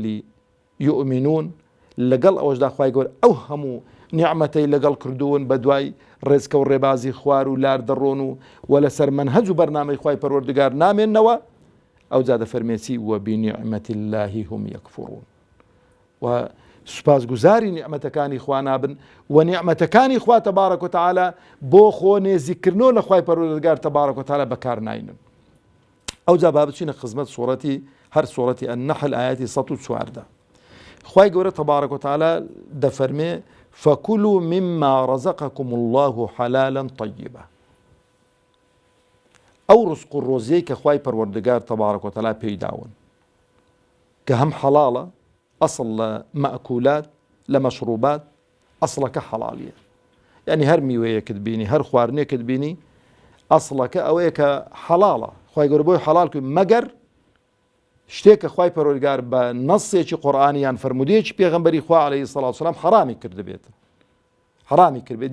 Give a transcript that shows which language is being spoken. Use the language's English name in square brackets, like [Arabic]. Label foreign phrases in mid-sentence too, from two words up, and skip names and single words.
[Central Kurdish] یؤمنون لەگەڵ ئەوەشدا خوای گەورە ئەو هەموو نیعمەتەی لەگەڵ کردوون بە دوای ڕێزکە و ڕێبازی خوار و لار دەڕۆن و لەسەر منهەج و بەرنامەی خوای پەروەردگار نامێننەوە ئەو جا دەفەرمێتی [Arabic] وەبینیعمەت الله هم یەکفوڕون [Central Kurdish] و سوپاسگوزاری نیعمەتەکانی خوا نابن و نیعمەتەکانی خوا [Arabic] تەبارەک و تەعالە [Central Kurdish] بۆ خۆ نێزیکردنەوە لە خوای پەروەردگار [Arabic] تەبارەک و تەعالە [Central Kurdish] بەکار ناینن. ئەو جا با بچینە خزمەت سوورەتی هەر سوورەتی النەحل ئایەتی 114 خوای گەورە [Arabic] تەبارەک و تەعالە [Central Kurdish] دەفەرمێ [Arabic] فكلوا مما رزقكم الله حلالا طيبا. [Central Kurdish] ئەو ڕزق و ڕۆزیەی کە خوای پەروەردگار [Arabic] تەبارەک و تەعالە [Central Kurdish] پێی داون کە هەم حەڵاڵە ئەسڵ لە مەئکولات لە مەشروبات ئەسڵەکە حەڵاڵیە، یعنی هەر میوەیەکت بینی هەر خواردنێکت بینی ئەسڵەکە ئەوەیە کە حەڵاڵە، خوای گەورە بۆی حەڵال کرد مەگەر شتێک کە خوای پەروەردگار بە نەسێکی قورئانی یان فەرمودەیەکی پێغەمبەری خوا [Arabic] عەلەیهی سەڵات وسەلام [Central Kurdish] حەرامی کردبێت، حەرامی کردبێت.